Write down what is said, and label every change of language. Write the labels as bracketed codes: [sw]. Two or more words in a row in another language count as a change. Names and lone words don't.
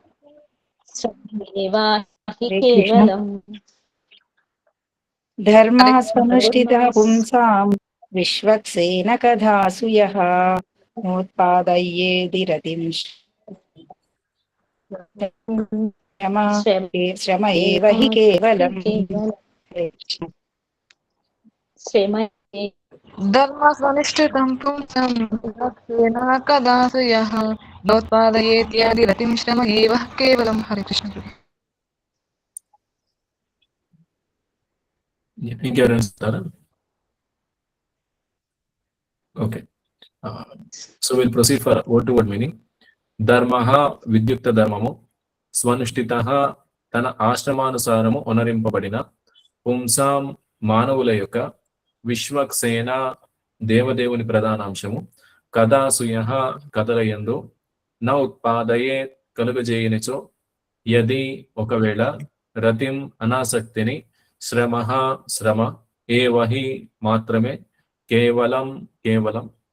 [sa] धर्मः स्वनुष्ठितः पुंसां विश्वक्सेन कथासुयः नोत्पादयेदिरतिं श्रम एव हि केवलम्. धर्मः स्वनुष्ठितं पुंसां विश्वक्सेन कथासुयः नोत्पादयेत् रतिं श्रम एव केवलम्. हरे कृष्ण. [te] ఇంకెవరైనా ఇస్తారా? [en] Okay. So will proceed for word to word meaning. [te] ధర్మః విద్యుక్త ధర్మము, స్వనుష్ఠితః తన ఆశ్రమానుసారము ఒనరింపబడిన, పుంసాం మానవుల యొక్క, విశ్వక్సేన దేవదేవుని ప్రధానాంశము, కథాసుయః కథలయందు, న ఉత్పాదయే కలుగజేయనిచో, యది ఒకవేళ, రతిం అనాసక్తిని, శ్రమః శ్రమ, ఏవహి మాత్రమే, కేవలం కేవలం.